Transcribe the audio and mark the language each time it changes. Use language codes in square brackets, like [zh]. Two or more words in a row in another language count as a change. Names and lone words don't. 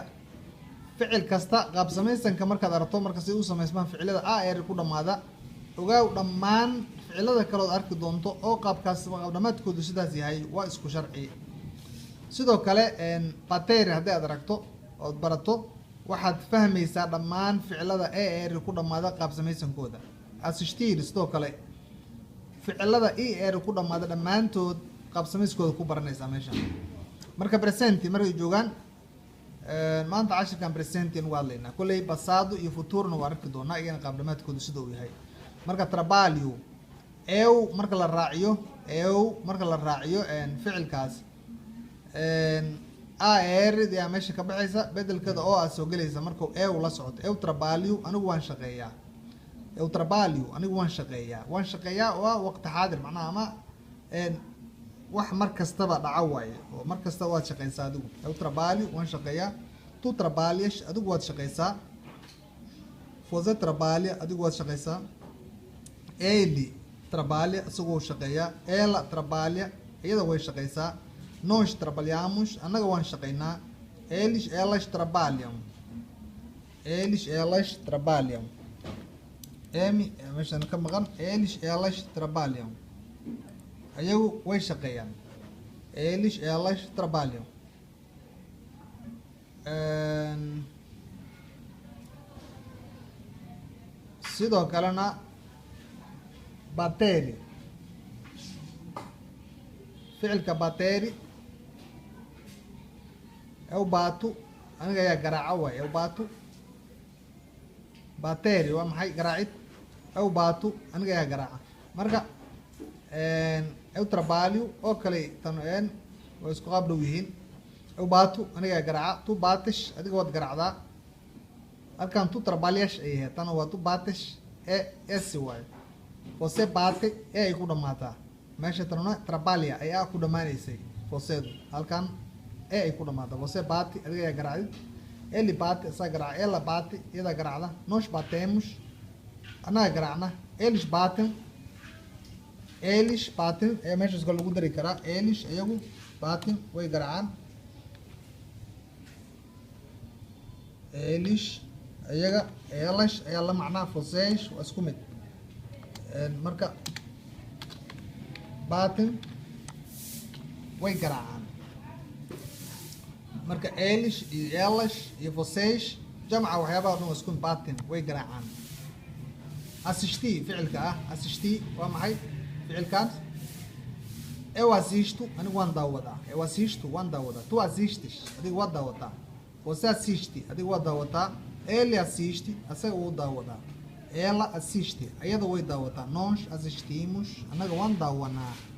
[so] ficil kasta qaab samaysanka markaad aragto marka si u samaysmaan ficilada ku dhamaada ogaaw dhammaan ficilada kale ood arki doonto oo qaabkaas qaab dhamaadkoodu sidaas yahay waa isku sharci sidoo kale bater haddii aad aragto ood barato waxaad fahmaysaa dhammaan ficilada ku dhamaada qaab samaysankooda assistir sidoo kale ficilada ku dhamaada dhammaantood qaab sameyskooda ku baranaysaa meeshan. Marka present markay joogaan maanta cashirkan present in waa hadlaynaa. Kolley passado iyo futurona waa arki doonaa iyana qaab dhamaadkooda sida uu yahay. Marka [pt] trabalho eu [so] marka la raaciyo ficilkaas ar yaa meesha ka baxaysa bedelkeeda oo aad soo gelaysa markuu eu la socoto. [pt] Eu trabalho [so] anigu waan shaqeeyaa. [pt] Eu trabalho [so] anigu waan shaqeeyaa waa waqti xaadir macnaha ama wax mar kastaba dhaca waaye oo mar kasta waad shaqeysaa adigu. [pt] Eu trabalho [so] waan shaqeeyaa. [pt] Tu trabalhas [so] adigu waad shaqeysaa. [pt] Você trabalha [so] adigu waad shaqeysaa. [pt] Ele trabalha [so] isagoo shaqeeyaa. [pt] Ela trabalha [so] iyada way shaqeysaa. [pt] Nós trabalhamos [so] annaga waan shaqeynaa. [pt] Elas trabalham. Elas trabalham. [so] Meeshan ka maqan [pt] elas trabalham. [so] Ayagu way shaqeeyaan. [pt] Elas trabalham. [so] Sidoo kalena bateri ficilka bateri [pt] eu bato [so] aniga ayaa garaaca waay. [pt] Eu bato [so] bateri waa maxay garaacid. [pt] Eu bato [so] aniga ayaa garaaca. Marka [pt] eu trabalho [so] oo kale tan waa isku qaab dhow yihiin. [pt] Eu bato [so] aniga ayaa garaaca. [pt] Tu bates [so] adiga waad garaacdaa. Halkan [pt] tu trabalhas [so] ay yahay tan waa [pt] tu bates [so] s waay. [pt] Você bate [so] ay ku dhamaataa. Meesha tanuna trabalha ayaa ku dhamaanaysay. Você halkan ay ku dhamaata. [pt] Você bate [so] adiga ayaa garaacid. [pt] Ele bate [so] asa garaaca. [pt] Ela bate [so] iyada garaacda. [pt] Nós batemos [so] annaga garaacna. [pt] Eles batem [so] ee meeshaas ka lagu dari karaa. Eles iyagu batem way garaacaan. Eles iyaga elas ayaa la macnaa. Vocês waa isku mid. Marka batem way garaacaan. Marka eles iyo elas iyo vocês jamca waxyaabaha dhan waa isku mid. Batem way garaacaan. Assistir ficilka assistir waa maxay ficilkaas. [pt] Eu assisto [so] anigu waan daawadaa. [pt] Eu assisto [so] waan daawadaa. [pt] Tu assistes [so] adigu waad daawataa. [pt] Você assiste [so] adigu waad daawataa. [pt] Ele assiste [so] asaga wuu daawadaa. [pt] Ela assiste [so] ayada way daawataa. [pt] Nós assistimos [so] anaga waan daawanaa.